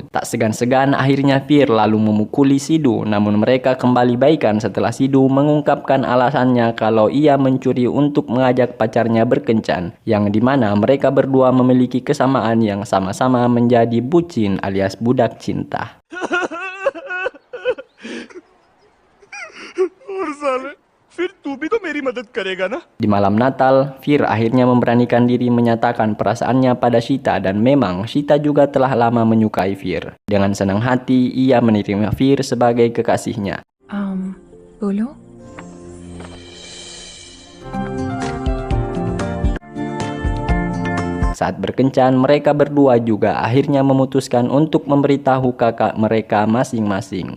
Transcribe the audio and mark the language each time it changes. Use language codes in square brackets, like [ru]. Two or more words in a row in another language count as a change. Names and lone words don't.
[id] Tak segan-segan akhirnya Fir lalu memukuli Sidhu, namun mereka kembali baikan setelah Sidhu mengungkapkan alasannya kalau ia mencuri untuk mengajak pacarnya berkencan, yang dimana mereka berdua memiliki kesamaan yang sama-sama menjadi bucin alias budak cinta. [hi] और साले फिर तू भी तो मेरी मदद करेगा ना? [id] Di malam Natal, Fir akhirnya memberanikan diri menyatakan perasaannya pada Shita dan memang Shita juga telah lama menyukai Fir. Dengan senang hati, ia menerima Fir sebagai kekasihnya. [hi] बोलो। [id] Saat berkencan, mereka berdua juga akhirnya memutuskan untuk memberitahu kakak mereka masing-masing.